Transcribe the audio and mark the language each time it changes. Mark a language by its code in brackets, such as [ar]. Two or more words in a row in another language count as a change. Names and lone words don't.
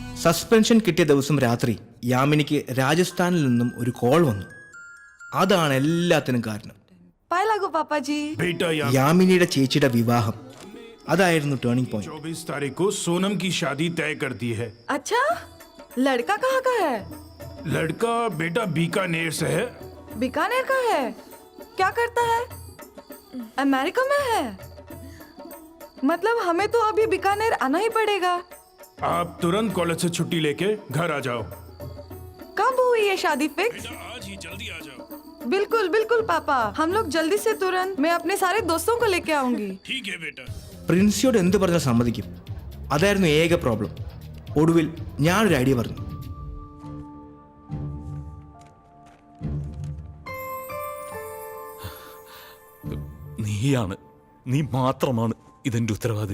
[ml] സസ്പെൻഷൻ കിട്ടിയ ദിവസം രാത്രി യാമിനിക്ക് രാജസ്ഥാനിൽ നിന്നും ഒരു കോൾ വന്നു. അതാണ് എല്ലാത്തിനും കാരണം. യാമിനിയുടെ ചേച്ചിയുടെ വിവാഹം അതായിരുന്നു [en] turning point. [hi] 24 तारीख को सोनम की शादी तय कर दी है. अच्छा, लड़का कहाँ का है? लड़का बेटा बीकानेर से है. बीकानेर का है? क्या करता है? अमेरिका में है? मतलब हमें तो अभी बीकानेर आना ही पड़ेगा. आप तुरंत कॉलेज से छुट्टी लेके घर आ जाओ. कब हुई ये शादी फिक्स? आज ही जल्दी आ जाओ. बिल्कुल बिल्कुल पापा, हम लोग जल्दी से तुरंत. मैं अपने सारे दोस्तों को लेके आऊंगी. ठीक है बेटा. [ml] പ്രിൻസിയോട് എന്ത് പറഞ്ഞാൽ സമ്മതിക്കും, അതായിരുന്നു ഏക പ്രോബ്ലം. ഒടുവിൽ ഞാനൊരു ഐഡിയ പറഞ്ഞു. നീയാണ്, നീ മാത്രമാണ് ഇതെന്റെ ഉത്തരവാദി.